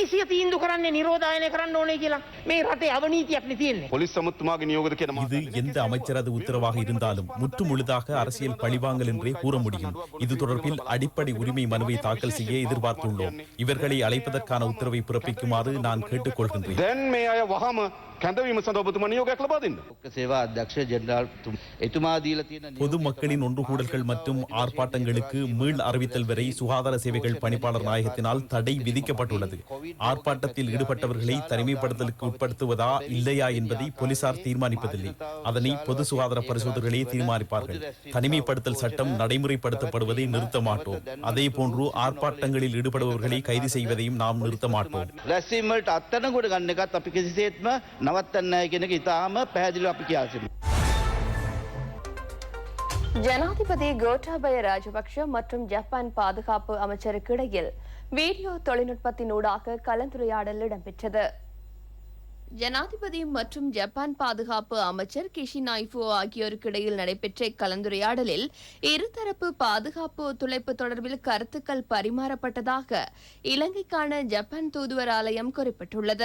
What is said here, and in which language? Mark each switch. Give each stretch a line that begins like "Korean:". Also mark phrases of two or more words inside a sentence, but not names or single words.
Tamil: இது எந்த அமைச்சரது உத்தரவாக இருந்தாலும் முற்று முழுதாக அரசியல் பழிவாங்கல் என்றே கூற முடியும். இது தொடர்பில் அடிப்படை உரிமை மனுவை தாக்கல் செய்ய எதிர்பார்த்துள்ளோம். இவர்களை அழைப்பதற்கான உத்தரவை பிறப்பிக்குமாறு நான் கேட்டுக்கொள்கின்றேன்.
Sinhala: කැඳවීම සඳහා ඔබතුමා නියෝගයක් ලබා දෙන්න. සේවා අධ්‍යක්ෂ ජෙනරාල් එතුමා දීලා තියෙන
Tamil: பொதுமக்களின் ஒன்று கூடல்கள் மற்றும் ஆர்ப்பாட்டங்களுக்கு மீள் அறிவித்தல் வரை சுகாதார சேவைகள் பணிப்பாளர் நாயகத்தினால் தடை விதிக்கப்பட்டுள்ளது. ஆர்ப்பாட்டத்தில் ஈடுபட்டவர்களை தனிமைப்படுத்தலுக்கு உட்படுத்துவதா இல்லையா என்பதை போலீசார் தீர்மானிப்பதில்லை. அதனை பொது சுகாதார பரிசோதகர்களே தீர்மானிப்பார்கள். தனிமைப்படுத்தல் சட்டம் நடைமுறைப்படுத்தப்படுவதை நிறுத்த மாட்டோம். அதே போன்று ஆர்ப்பாட்டங்களில் ஈடுபடுபவர்களை கைது செய்வதையும் நாம் நிறுத்த மாட்டோம்.
Sinhala: රැස්වීම් වලට අත්අඩංගුවට ගන්න එකත් අපි කිසිසේත්ම නවත්තන්නේ නැහැ කියන එක ඉතාම පැහැදිලිව අපි කියා සිටිනවා.
Tamil: ஜனாதிபதி கோட்டாபய ராஜபக்ஷ மற்றும் ஜப்பான் பாதுகாப்பு அமைச்சருக்கு இடையில் வீடியோ தொழில்நுட்பத்தினூடாக கலந்துரையாடல் இடம்பெற்றது. ஜனாதிபதி மற்றும் ஜப்பான் பாதுகாப்பு அமைச்சர் கிஷி நாய்ஃபோ ஆகியோருக்கு இடையில் நடைபெற்ற இக்கலந்துரையாடலில் இருதரப்பு பாதுகாப்பு ஒத்துழைப்பு தொடர்பில் கருத்துக்கள் பரிமாறப்பட்டதாக இலங்கைக்கான ஜப்பான் தூதுவர் ஆலயம் குறிப்பிட்டுள்ளது.